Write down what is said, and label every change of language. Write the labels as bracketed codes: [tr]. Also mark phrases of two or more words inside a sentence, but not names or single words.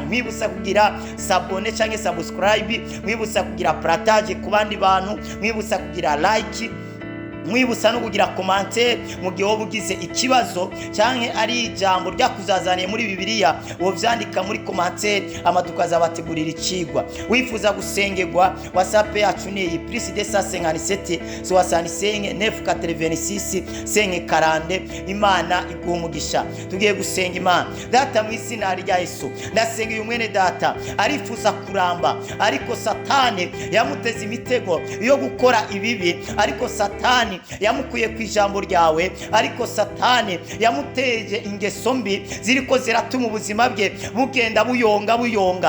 [rn] Mwibutsa kugira sabone canke subscribe, mwibutsa kugira partage ku bandi bantu, mwibutsa kugira like, mwibutsa no kugira commentaire mu gihe wobugize ikibazo canke ari ijambo ryakuzazaniye muri Bibiliya, wo vyandika muri commentaire amadukaza bategurira icigwa. Wifuza gusengerwa, WhatsApp yacu ni iyi +257 65 986 540. Imana iguha umugisha. Tugiye gusenga Imana. Data mu izina rya Yesu, ndasenga uyu mwene data arifuza kuramba, ariko Satani yamuteze imitego yo gukora ibibi, ariko Satani yamukuye ku ijambo ryawe, ariko Satani yamuteje ingeso mbi ziriko ziratuma ubuzima bwe bugenda buyonga.